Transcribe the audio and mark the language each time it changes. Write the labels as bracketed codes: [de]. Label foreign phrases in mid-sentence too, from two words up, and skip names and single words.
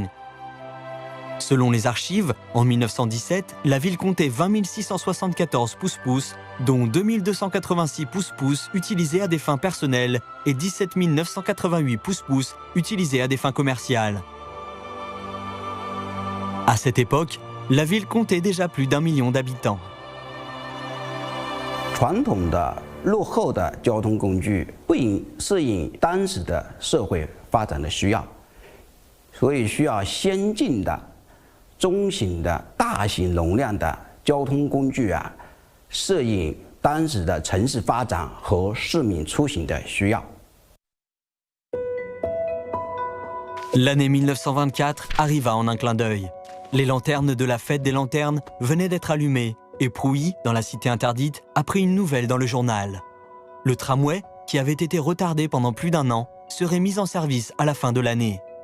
[fr] Selon les archives, en 1917, la ville comptait 20 674 pousse-pousse, dont 2 286 pousse-pousse utilisés à des fins personnelles et 17 988 pousse-pousse utilisés à des fins commerciales. À cette époque, la ville comptait déjà plus d'1 million d'habitants. [zh] 传统的落后的交通工具不适应当时的社会发展的需要，所以需要先进的、中型的、大型容量的交通工具适应当时的城市发展和市民出行的需要。 [fr] L'année 1924 arriva en un clin d'œil. Les lanternes de la fête des lanternes venaient d'être allumées et Puyi, dans la cité interdite, a pris une nouvelle dans le journal. Le tramway, qui avait été retardé pendant plus d'1 an, serait mis en service à la fin de l'année.